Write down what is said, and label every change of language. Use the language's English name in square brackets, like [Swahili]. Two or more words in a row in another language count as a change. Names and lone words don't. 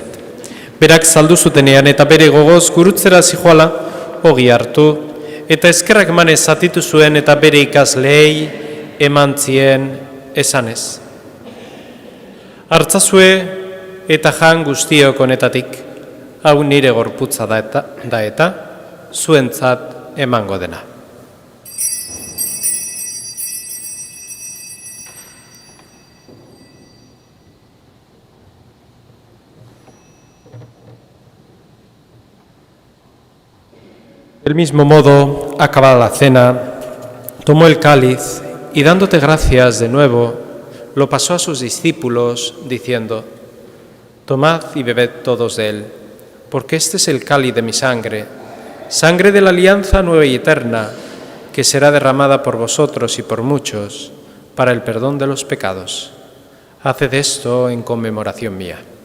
[Basque] Berak saldu zutenean eta bere gogoz gurutzera zijoala, ogi hartu, eta eskerrak emanez zatitu zuen eta bere ikaslei eman zien esanez. Hartzazue eta jan guztiok honetatik. hau nire gorputza da eta zuentzat emango dena. [Spanish] Del mismo modo, acabada la cena, tomó el cáliz y dándote gracias de nuevo, lo pasó a sus discípulos, diciendo: Tomad y bebed todos de él, porque este es el cáliz de mi sangre, sangre de la alianza nueva y eterna, que será derramada por vosotros y por muchos, para el perdón de los pecados. Haced esto en conmemoración mía.